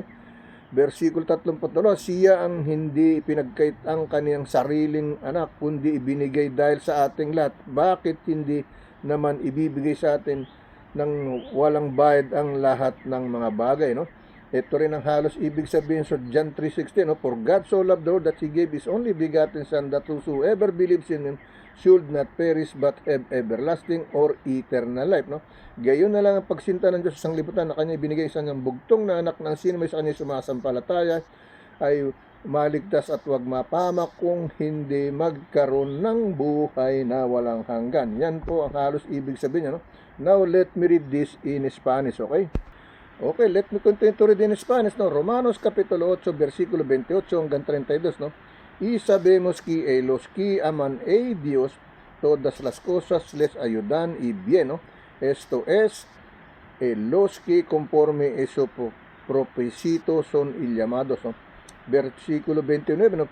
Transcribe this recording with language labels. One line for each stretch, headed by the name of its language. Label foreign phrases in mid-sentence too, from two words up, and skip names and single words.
Filipino: Versikulo 32, siya ang hindi pinagkait ang kaniyang sariling anak, kundi ibinigay dahil sa ating lahat. Bakit hindi naman ibibigay sa atin ng walang bayad ang lahat ng mga bagay, no? Ito rin ang halos ibig sabihin sa John 3:16, no?
English: For God so loved the world that He gave His only begotten Son, that whosoever believes in Him should not perish but have everlasting or eternal life, no?
Filipino: Gayon na lang ang pagsinta ng Diyos sa sanglibutan na Kanya ibinigay sa Kanyang bugtong na anak, ng sino may sa Kanya sumasampalataya ay maligtas at wag mapahamak, kung hindi magkaroon ng buhay na walang hanggan. Yan po ang halos ibig sabihin niya, no?
English: Now let me read this in Spanish, okay? Okay, let me continue to read in Spanish, no?
Spanish: Romanos capítulo 8,
Filipino: versikulo 28 hanggang 32, no?
Spanish: Y sabemos que los que aman a Dios, todas las cosas les ayudan y bien, no? Esto es, los que conforme a su propósito son llamados, ¿no? Versículo 29, ¿no?